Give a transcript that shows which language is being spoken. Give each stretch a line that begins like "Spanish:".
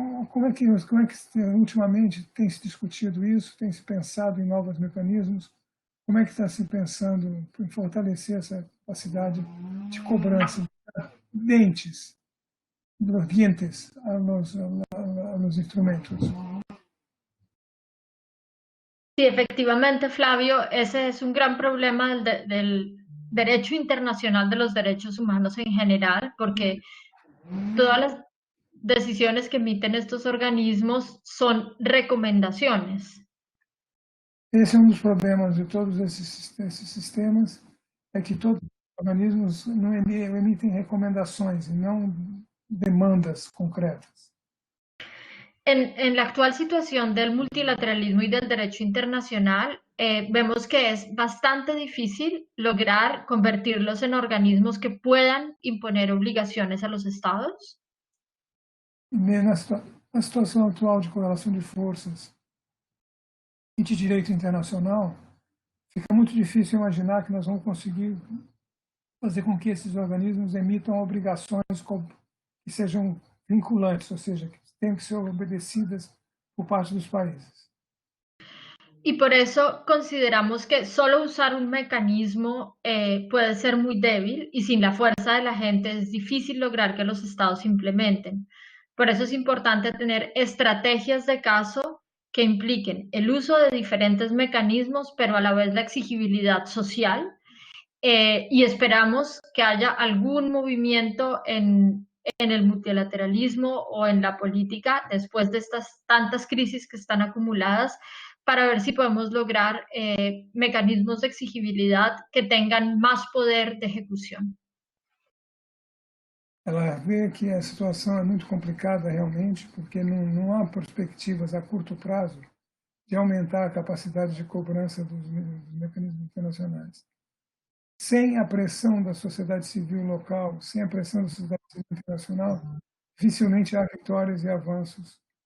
Portuguese: Como é que ultimamente tem se discutido isso, tem se pensado em novos mecanismos? Como é que está se pensando em fortalecer essa capacidade de cobrança dientes a los instrumentos?
Spanish: Sí, efectivamente, Flavio, ese es un gran problema del derecho internacional de los derechos humanos en general, porque todas las decisiones que emiten estos organismos son recomendaciones.
Portuguese: Esse é dos problemas de todos esses sistemas, é que todos os organismos não emitem recomendações e não demandas concretas.
Spanish: En la actual situación del multilateralismo y del derecho internacional, vemos que es bastante difícil lograr convertirlos en organismos que puedan imponer obligaciones a los estados.
Portuguese: Na situação atual de correlação de forças e de direito internacional, fica muito difícil imaginar que nós vamos conseguir fazer com que esses organismos emitam obrigações que sejam vinculantes, ou seja, que tenham que ser obedecidas por parte dos países.
Spanish: Y por eso consideramos que solo usar un mecanismo puede ser muy débil y sin la fuerza de la gente es difícil lograr que los estados implementen. Por eso es importante tener estrategias de caso que impliquen el uso de diferentes mecanismos, pero a la vez la exigibilidad social. Y esperamos que haya algún movimiento en el multilateralismo o en la política después de estas tantas crisis que están acumuladas para ver si podemos lograr mecanismos de exigibilidad que tengan más poder de ejecución.
Portuguese: Ela vê que a situação é muito complicada realmente, porque não há perspectivas a curto prazo de aumentar a capacidade de cobrança dos mecanismos internacionais. Sem a pressão da sociedade civil local, sem a pressão da sociedade civil internacional, dificilmente há vitórias e avanços.